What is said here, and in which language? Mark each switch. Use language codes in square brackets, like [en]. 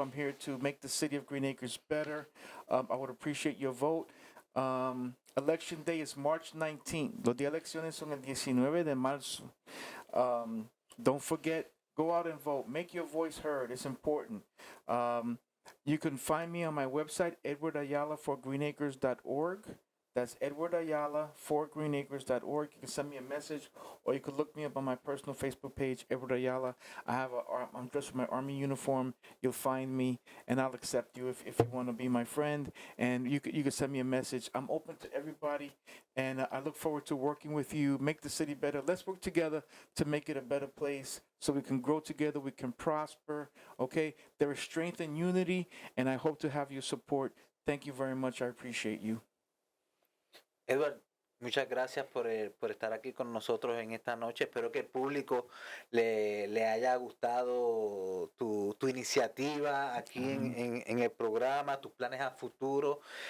[en] I'm here to make the city of Green Acres better. I would appreciate your vote. Election day is March 19. [es] Los días de elecciones son el 19 de marzo. [en] Don't forget, go out and vote. Make your voice heard. It's important. You can find me on my website, edwardayala4greenacres.org. That's Edward Ayala for greenacres.org. You can send me a message, or you can look me up on my personal Facebook page, Edward Ayala. I'm dressed in my Army uniform. You'll find me, and I'll accept you if you want to be my friend. And you can send me a message. I'm open to everybody, and I look forward to working with you. Make the city better. Let's work together to make it a better place, so we can grow together. We can prosper. Okay, there is strength in unity, and I hope to have your support. Thank you very much. I appreciate you. [es] Edward, muchas gracias por estar aquí con nosotros en esta noche. Espero que el público le haya gustado tu iniciativa aquí en el programa, tus planes a futuro.